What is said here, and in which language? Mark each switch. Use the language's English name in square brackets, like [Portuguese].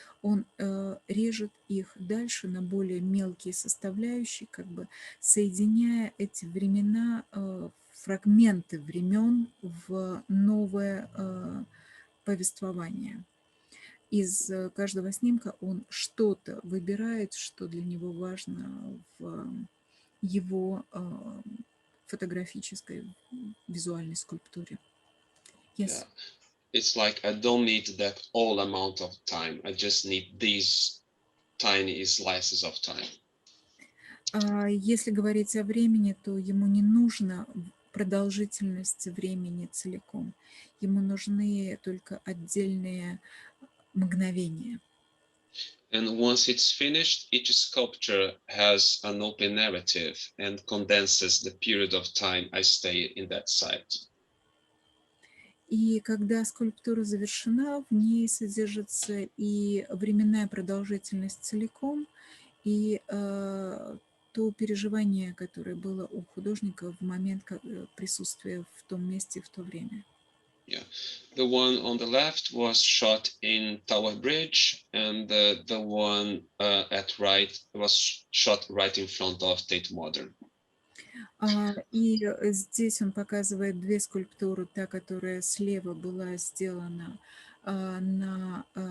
[Russian] Он режет их дальше на более мелкие составляющие, как бы соединяя эти времена, фрагменты времен в новое повествование. Из каждого снимка он что-то выбирает, что для него важно в его фотографической визуальной скульптуре. [English] Yes. Yeah. It's like I don't need that all amount of time. I just need these tiny slices of time. [Russian] Если говорить о времени, то ему не нужна продолжительность времени целиком. Ему нужны только отдельные мгновения. [English] And once it's finished, each sculpture has an open narrative and condenses the period of time I stay in that site. [Russian] И когда скульптура завершена, в ней содержится и временная продолжительность целиком, и то переживание, которое было у художника в момент присутствия в том месте, в то время. [English] Yeah, the one on the left was shot in Tower Bridge, and the one at right was shot right in front of Tate Modern. [Russian] И здесь он показывает 2 скульптуры. Та, которая слева была сделана на